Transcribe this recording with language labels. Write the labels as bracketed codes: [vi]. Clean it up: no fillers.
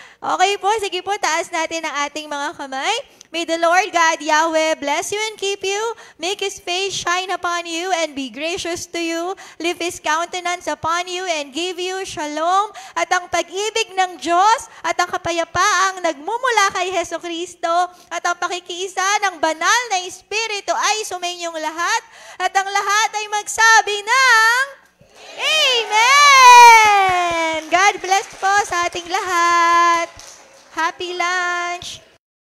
[tl] Okay po, sige po, taas natin ang ating mga kamay. [en] May the Lord God, Yahweh, bless you and keep you. Make His face shine upon you and be gracious to you. Lift His countenance upon you and give you shalom. [tl] At ang pag-ibig ng Diyos at ang kapayapaang nagmumula kay Heso Kristo at ang pakikiisa ng banal na Espiritu ay sumainyong lahat. At ang lahat ay magsabi ng Amen! [en] God bless [tl] po sa ating lahat. [en] Happy lunch!